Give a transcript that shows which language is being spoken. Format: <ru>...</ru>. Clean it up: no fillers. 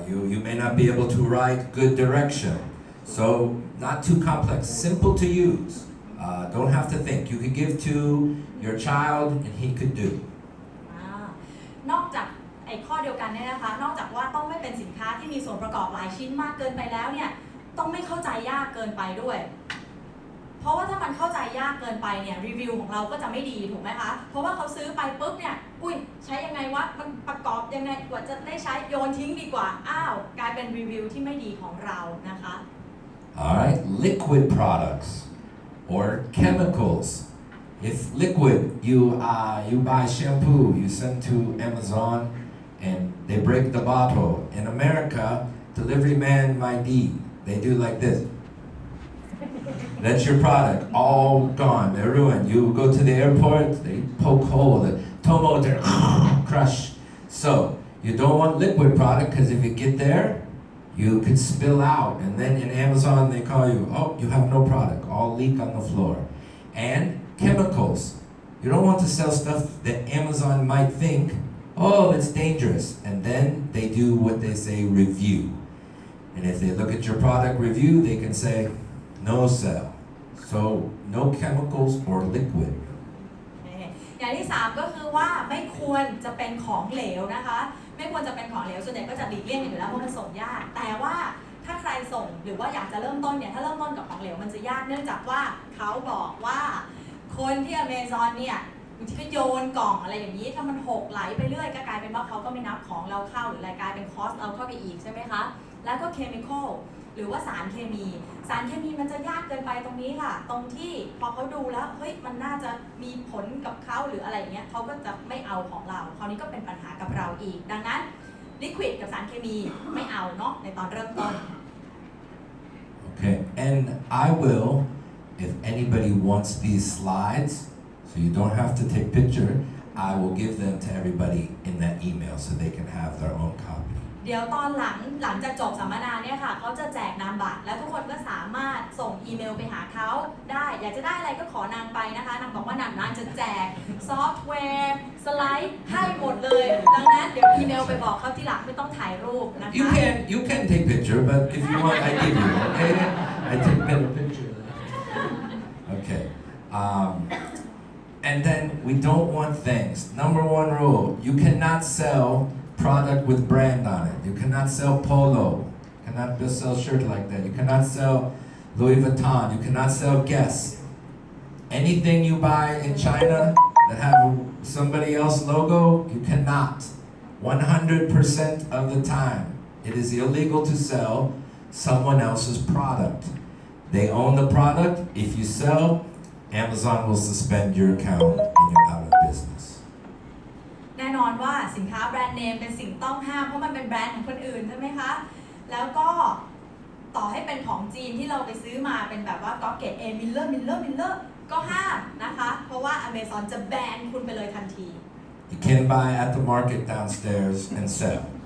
<en>You may not be able to write good direction. So not too complex, simple to use. Don't have to think. You could give to your child and he could do.</en> <th>นอกจากไอ้ข้อเดียวกันเนี่ยนะคะนอกจากว่าต้องไม่เป็นสินค้าที่มีส่วนประกอบหลายชิ้นมากเกินไปแล้วเนี่ยต้องไม่เข้าใจยากเกินไปด้วย เพราะว่าถ้ามันเข้าใจยากเกินไปเนี่ยรีวิวของเราก็จะไม่ดีถูกไหมคะเพราะว่าเขาซื้อไปปุ๊บเนี่ยอุ้ยใช้ยังไงวะมันประกอบยังไงกว่าจะได้ใช้โยนทิ้งดีกว่าอ้าวกลายเป็นรีวิวที่ไม่ดีของเรานะคะ</th> <en>Alright, liquid products or chemicals. If liquid, you buy shampoo, you send to Amazon and they break the bottle. In America, delivery man might be, they do like this. That's your product, all gone, they're ruined. You go to the airport, they poke hole, the tomo, they're crush. So, you don't want liquid product because if you get there, you could spill out. And then in Amazon, they call you, oh, you have no product, all leak on the floor. And chemicals. You don't want to sell stuff that Amazon might think, oh, that's dangerous. And then they do what they say, review. And if they look at your product review, they can say, no sell. So, no chemicals or liquid.</en> <th>อย่างที่3ก็คือว่าไม่ควรจะเป็นของเหลวนะคะไม่ควรจะเป็นของเหลวส่วนใหญ่ก็จะหลีกเลี่ยงกันอยู่แล้วเพราะมันส่งยากแต่ว่าถ้าใครส่งหรือว่าอยากจะเริ่มต้นเนี่ยถ้าเริ่มต้นกับของเหลวมันจะยากเนื่องจากว่าเขาบอกว่าคนที่อเมซอนเนี่ยบางทีก็โยนกล่องอะไรอย่างนี้ถ้ามันหกไหลไปเรื่อยก็กลายเป็นว่าเขาก็ไม่นับของเราเข้าหรืออะไรกลายเป็นคอสเราเข้าไปอีกใช่ไหมคะแล้วก็เคมีคอลหรือว่าสารเคมี มันจะยากเกินไปตรงนี้ค่ะตรงที่พอเขาดูแล้วเฮ้ยมันน่าจะมีผลกับเขาหรืออะไรอย่างเงี้ยเขาก็จะไม่เอาของเราคราวนี้ก็เป็นปัญหากับเราอีกดังนั้นลิควิดกับสารเคมีไม่เอาเนาะในตอนเริ่มต้น</th> <en>Okay, and I will, if anybody wants these slides, so you don't have to take picture, I will give them to everybody in that email so they can have their own copy.</en> <th>เดี๋ยวตอนหลังจากจบสัมมนาเนี่ยค่ะเขาจะแจกนามบัตรแล้วทุกคนก็สามารถส่งอีเมลไปหาเขาได้อยากจะได้อะไรก็ขอนางไปนะคะนางบอกว่านางจะแจกซอฟต์แวร์สไลด์ให้หมดเลยดังนั้นเดี๋ยวอีเมลไปบอกเขาที่หลังไม่ต้องถ่ายรูปนะคะ</th> <en>You can take picture, but if you want, I give you. Okay, I take better picture. Okay, and then we don't want things. Number one rule: you cannot sell product with brand on it. You cannot sell Polo. You cannot just sell shirt like that. You cannot sell Louis Vuitton. You cannot sell Guess. Anything you buy in China that have somebody else's logo, you cannot. 100% of the time, it is illegal to sell someone else's product. They own the product. If you sell, Amazon will suspend your account and you're out of business.</en> <th>แน่นอนว่าสินค้าแบรนด์เนมเป็นสิ่งต้องห้ามเพราะมันเป็นแบรนด์ของคนอื่นใช่ไหมคะแล้วก็ต่อให้เป็นของจีนที่เราไปซื้อมาเป็นแบบว่าก็เกตเอมิลเลอร์ก็ห้ามนะคะเพราะว่า Amazon จะแบนคุณไปเลยทันที</th> <en>You can't buy at the market downstairs and sell.</en>